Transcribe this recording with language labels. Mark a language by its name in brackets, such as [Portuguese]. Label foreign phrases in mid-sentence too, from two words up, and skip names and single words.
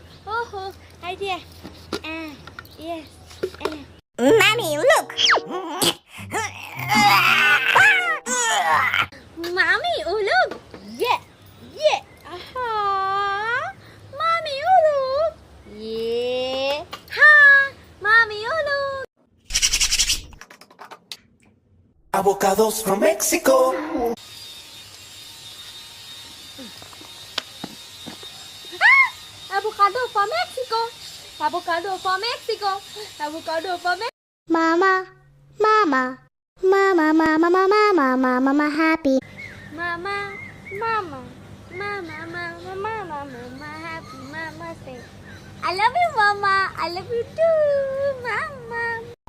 [English] Oh, idea. Yes. Mommy, look. Mommy, oh look. Yeah, yeah. Aha. Mommy, oh look. Yeah. Ha. Mommy, oh look. Avocados from Mexico. Avocado for Mexico. Avocado for Mexico. Avocado for Mexico. Mama, Mama, Mama, Mama, Mama, Mama, Mama, happy. Mama, Mama, Mama, Mama, Mama, Mama, happy Mama say. I love you, Mama. I love you too, Mama.